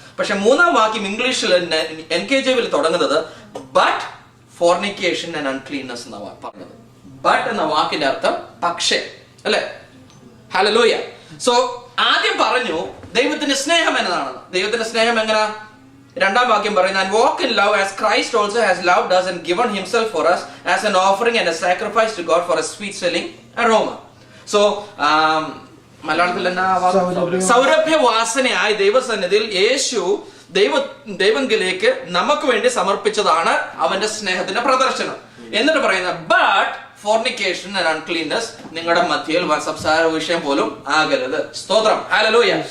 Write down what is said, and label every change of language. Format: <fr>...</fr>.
<ml>പക്ഷെ 3-ാം വാക്യം ഇംഗ്ലീഷിൽ NKJV തുടങ്ങുന്നത്</ml> <en>but fornication and uncleanness</en> <ml>എന്നാണ് പറഞ്ഞത്. ബട്ട് എന്ന വാക്കിന്റെ അർത്ഥം പക്ഷേ, അല്ലെ? ഹല്ലേലൂയ. സോ ആദ്യം പറഞ്ഞു ദൈവത്തിന്റെ സ്നേഹം എന്നതാണ്. ദൈവത്തിന്റെ സ്നേഹം എങ്ങനെ? 2-ാം വാക്യം പറയുന്നത്,</ml> <en>and walk in love as Christ also has loved us and given himself for us as an offering and a sacrifice to God for a sweet smelling aroma.</en> <ml>So മലയാളത്തിൽ എന്നാ? സൗരഭ്യവാസനയായ ദൈവസന്നിധിയിൽ യേശു ദൈവത്തിലേക്ക് നമുക്ക് വേണ്ടി സമർപ്പിച്ചതാണ് അവന്റെ സ്നേഹത്തിന്റെ പ്രദർശനം. എന്നിട്ട് പറയുന്നത്</ml> <en>but fornication and uncleanness</en> <ml>നിങ്ങളുടെ മധ്യയിൽ സംസാര വിഷയം പോലും ആകരുത്. സ്തോത്രം, ഹല്ലേലൂയ.</ml>